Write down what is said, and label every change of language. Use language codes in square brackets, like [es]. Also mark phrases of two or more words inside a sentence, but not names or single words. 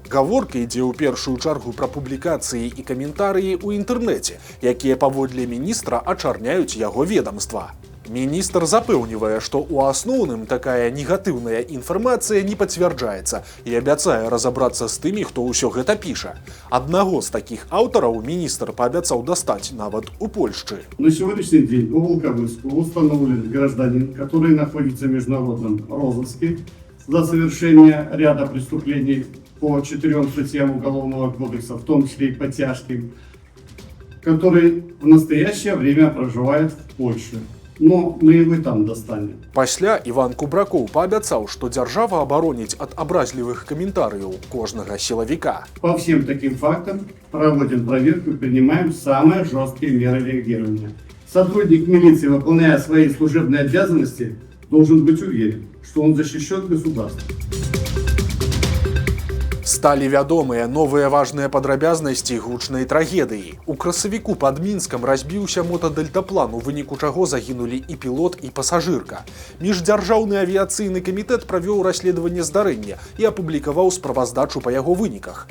[be] Гаворка ідзе ў першую чаргу пра публікацыі і каментарыі ў інтэрнэце, якія паводле міністра ачарняюць яго ведамства. Міністр запэўнівае, што ў асноўным такая негатыўная інфармацыя не пацвярджаецца і абяцае разабрацца з тымі, хто ўсё гэта піша. Аднаго з такіх аўтараў міністр паабяцаў дастаць нават у Польшчы. [ru] На сегодняшний день у Волковыску установлен гражданин, который находится в международном розыске за совершение ряда преступлений по 4 статьям Уголовного кодекса, в том числе и по тяжким, который в настоящее время проживает в Польше. Но мы его и там достанем. [be] Пасля Іван Кубракоў паабяцаў, што дзяржава абароніць ад абразлівых каментарыяў кожнага сілавіка. [ru] По всем таким фактам проводим проверку и принимаем самые жесткие меры реагирования. Сотрудник милиции, выполняя свои служебные обязанности, должен быть уверен, что он защищен государством. [be] Сталі вядомыя новыя важныя падрабязнасці гучнай трагедыі. У красавіку пад Мінскам разбіўся мотадельтаплан, у выніку чаго загінулі і пілот, і пасажырка. Міждзяржаўны авіяцыйны камітэт правёў расследаванне здарэння і апублікаваў справаздачу па яго выніках.